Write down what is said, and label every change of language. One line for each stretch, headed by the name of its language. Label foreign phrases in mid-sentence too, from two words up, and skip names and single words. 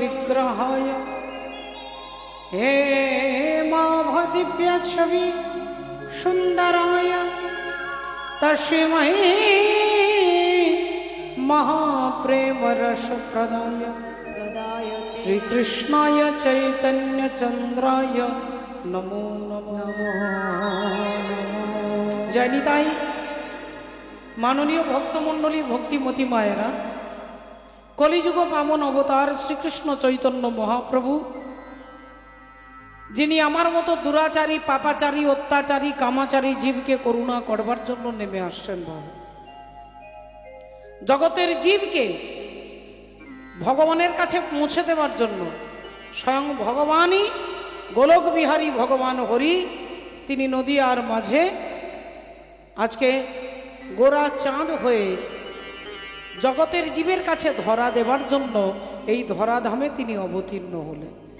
Sanskrit: विग्रहाय हे माभदिव्य छवि सुंदराय तस्मै महाप्रेम रस प्रदाय श्री कृष्णाय चैतन्य चंद्राय नमो नमः।
Bangla: জয় নিতাই। মাননীয় ভক্তমণ্ডলী ভক্তিমতী মায়েরা, কলিযুগ পাবন অবতার শ্রীকৃষ্ণ চৈতন্য মহাপ্রভু যিনি আমার মতো দুরাচারী পাপাচারী অত্যাচারী কামাচারী জীবকে করুণা করবার জন্য নেমে আসছেন। বাবা, জগতের জীবকে ভগবানের কাছে পৌঁছে দেওয়ার জন্য স্বয়ং ভগবানই গোলক বিহারী ভগবান হরি তিনি নদিয়ার মাঝে আজকে গোরা চাঁদ হয়ে জগতের জীবের কাছে ধরা দেবার জন্য এই ধরাধামে তিনি অবতীর্ণ হলেন।